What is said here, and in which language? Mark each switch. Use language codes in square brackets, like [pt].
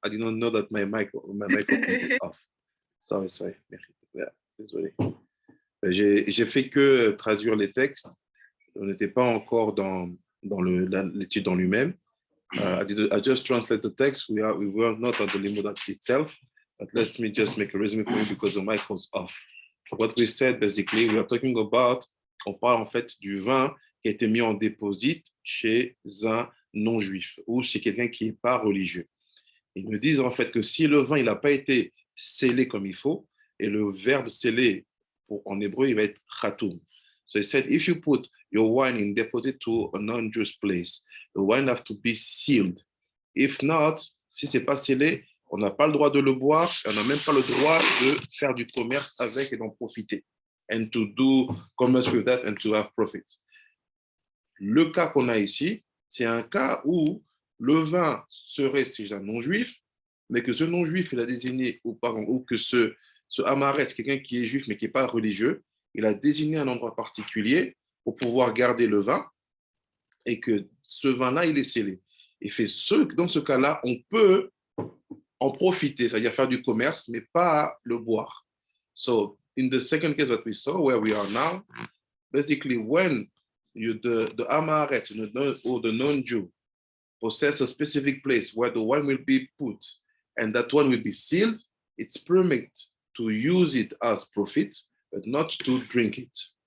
[en] I did not know that my microphone is off. Sorry. Yeah, [fr] désolé. J'ai fait que traduire les textes. On n'était pas encore dans l'étude en lui-même. [en] I just translate the text. We were not on the Limudat itself. But let me just make a resume for you because the mic was off. What we said, basically, we are talking about, [fr] on parle en fait du vin qui a été mis en déposite chez un non-juif ou chez quelqu'un qui n'est pas religieux. Ils me disent en fait que si le vin n'a pas été scellé comme il faut, et le verbe sceller en hébreu, il va être khatoum. [en] So he said, if you put your wine in deposit to a non-Jewish place, the wine has to be sealed. If not, [fr] si ce n'est pas scellé, on n'a pas le droit de le boire, et on n'a même pas le droit de faire du commerce avec et d'en profiter. [en] And to do commerce with that and to have profit. [fr] Le cas qu'on a ici, c'est un cas où le vin serait chez un non-juif, mais que ce non-juif, il a désigné, ou que ce Amaret, c'est quelqu'un qui est juif mais qui n'est pas religieux, il a désigné un endroit particulier pour pouvoir garder le vin et que ce vin-là, il est scellé. Et dans ce cas-là, on peut en profiter, c'est-à-dire faire du commerce, mais pas le boire. [en] So, in the second case that we saw, where we are now, basically when the Amaret or the non-Jew possess a specific place where the wine will be put and that one will be sealed, it's permitted to use it as profit, but not to drink it.